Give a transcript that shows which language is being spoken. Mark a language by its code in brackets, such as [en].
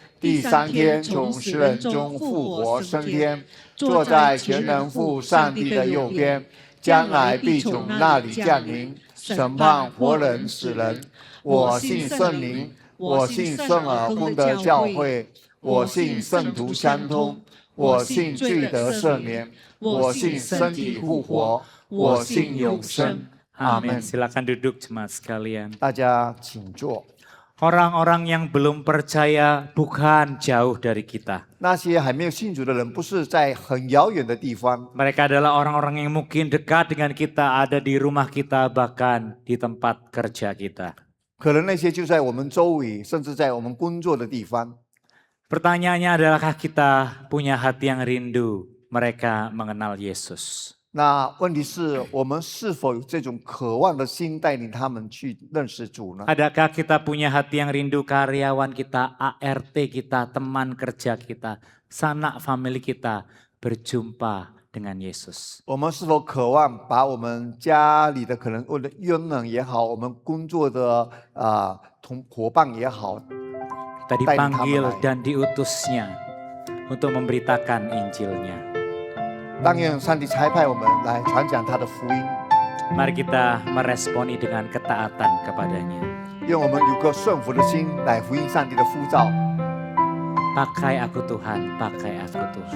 [zh] 第三天从死人中复活升天，坐在全能父上帝的右边，将来必从那里降临，审判活人死人。我信圣灵，我信圣而公的教会，我信圣徒相通，我信罪得赦免，我信身体复活，我信永生。 [id] Amin. Silakan duduk jemaat sekalian. [zh] 大家请坐。 [id] Orang-orang yang belum percaya bukan jauh dari kita. [zh] 那些还没有信主的人，不是在很遥远的地方， [id] Mereka adalah orang-orang yang mungkin dekat dengan kita, ada di rumah kita, bahkan di tempat kerja kita. [zh] 可能那些就在我们周围，甚至在我们工作的地方。 [id] Pertanyaannya adalahkah kita punya hati yang rindu mereka mengenal Yesus? [zh] 那问题是我们是否有这种渴望的心，带领他们去认识主呢？ [id] Adakah kita punya hati yang rindu karyawan kita, ART kita, teman kerja kita, sanak family kita berjumpa dengan Yesus? [zh] 我们是否渴望把我们家里的可能我的佣人也好，我们工作的伙伴也好， [id] Kita dipanggil dan diutusnya untuk memberitakan Injilnya. [zh] 但愿上帝差派我们来传讲他的福音， [id] Mari kita meresponi dengan ketaatan kepadanya. [zh] 愿我们有个顺服的心来回应上帝的呼召。 [id] Pakai aku Tuhan, pakai aku Tuhan.